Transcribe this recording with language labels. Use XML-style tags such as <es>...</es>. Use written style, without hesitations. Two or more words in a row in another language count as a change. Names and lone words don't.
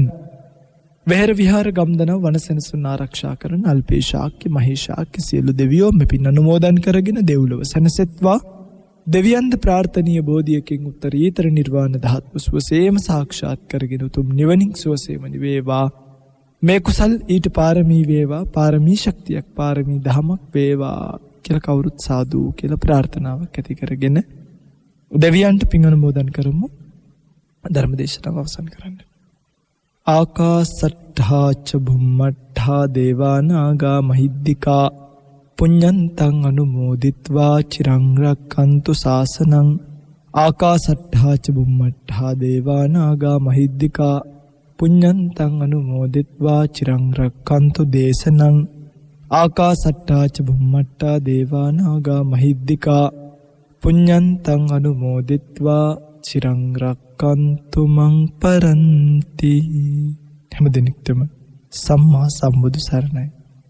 <si>වෙහෙර විහාර ගම්දනව වනසෙනසුන් ආරක්ෂා කරන අල්පේ ශාක්‍ය මහේශාක්‍ය සියලු දෙවියෝ මෙපින් අනුමෝදන් කරගෙන දෙව්ලොව සැනසෙත්වා දෙවියන්ද ප්‍රාර්ථනීය බෝධියකින් උත්තරීතර නිර්වාණ ධාතු සුවසේම සාක්ෂාත් කරගෙන උතුම් නිවනින් සුවසේම නිවේවා මේ කුසල් ඊට පාරමී වේවා පාරමී ශක්තියක් පාරමී දහමක් වේවා කියලා කවුරුත් සාදු කියලා ප්‍රාර්ථනාවක් ඇති කරගෙන දෙවියන්ට පින් අනුමෝදන් කරමු. ධර්ම දේශනාව අවසන් කරන්න.</si> <pi>ආකාසට්ඨා ච බුම්මට්ඨා දේවානාගා මහිද්దికා පුඤ්ඤන්තං අනුමෝදිත්වා චිරං රක්ඛන්තු ශාසනං. ආකාසට්ඨා ච බුම්මට්ඨා දේවානාගා මහිද්దికා පුඤ්ඤන්තං අනුමෝදිත්වා චිරං රක්ඛන්තු දේශනං. ආකාසට්ඨා ච බුම්මට්ඨා දේවානාගා මහිද්దికා පුඤ්ඤන්තං අනුමෝදිත්වා චිරං රක්ඛන්තු මං පරන්ති.</pi> <si>හැම දිනෙකටම සම්මා සම්බුදු සරණයි.</si>